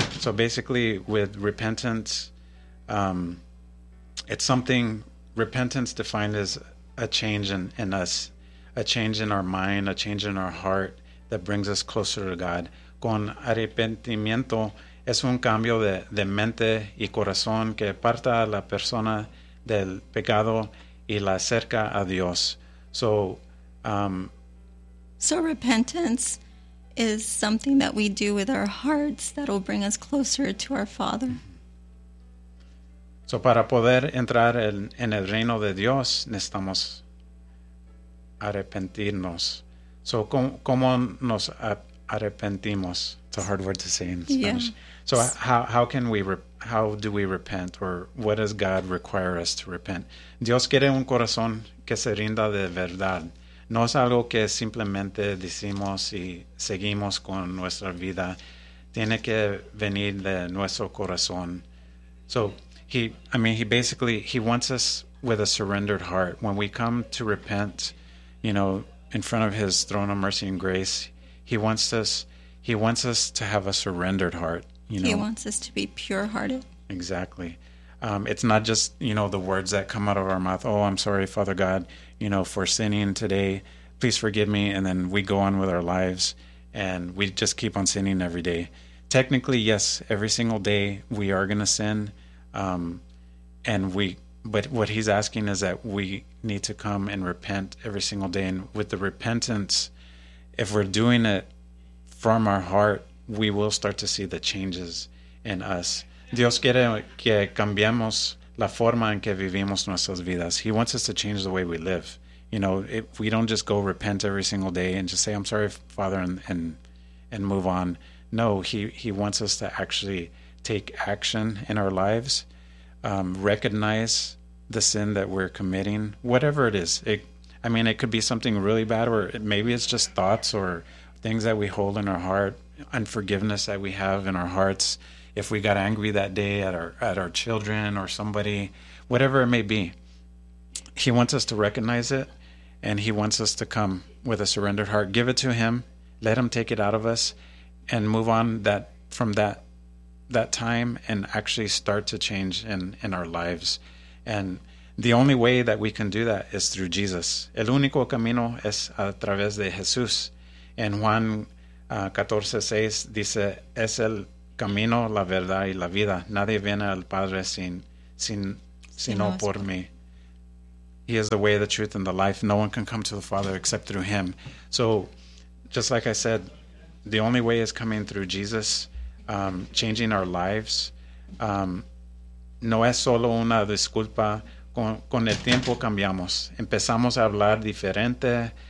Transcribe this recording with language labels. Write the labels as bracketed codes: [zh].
[en] So basically, with repentance, it's something, repentance defined as a change in us, a change in our mind, a change in our heart that brings us closer to God. [es] Con arrepentimiento, es un cambio de mente y corazón que aparta a la persona del pecado y la acerca a Dios. [en] So, repentance is something that we do with our hearts that will bring us closer to our Father. [es] So para poder entrar en el reino de Dios, necesitamos arrepentirnos. So cómo nos arrepentimos? [en] It's a hard word to say in Spanish. Yeah. So how do we repent, or what does God require us to repent? [es] Dios quiere un corazón que se rinda de verdad. No es algo que simplemente decimos y seguimos con nuestra vida. Tiene que venir de nuestro corazón. [en] So, he basically wants us with a surrendered heart. When we come to repent, you know, in front of his throne of mercy and grace, he wants us to have a surrendered heart. You know? He wants us to be pure-hearted. Exactly. It's not just, you know, the words that come out of our mouth. Oh, I'm sorry, Father God, you know, for sinning today. Please forgive me. And then we go on with our lives and we just keep on sinning every day. Technically, yes, every single day we are going to sin. But what he's asking is that we need to come and repent every single day. And with the repentance, if we're doing it from our heart, we will start to see the changes in us. [es] Dios quiere que cambiemos la forma en que vivimos nuestras vidas. [en] He wants us to change the way we live. You know, if we don't just go repent every single day and just say, I'm sorry, Father, and move on. No, he wants us to actually take action in our lives, recognize the sin that we're committing, whatever it is. It could be something really bad, or maybe it's just thoughts or things that we hold in our heart, unforgiveness that we have in our hearts. If we got angry that day at our children or somebody, whatever it may be, he wants us to recognize it, and he wants us to come with a surrendered heart, give it to him, let him take it out of us, and move on from that time and actually start to change in our lives. And the only way that we can do that is through Jesus. [es] El único camino es a través de Jesús. En Juan 14:6 dice, es el camino, la verdad y la vida. Nadie viene al Padre sino por mí. [en] He is the way, the truth, and the life. No one can come to the Father except through him. So, just like I said, the only way is coming through Jesus, changing our lives. [es] No es solo una disculpa. Con el tiempo cambiamos. Empezamos a hablar diferente.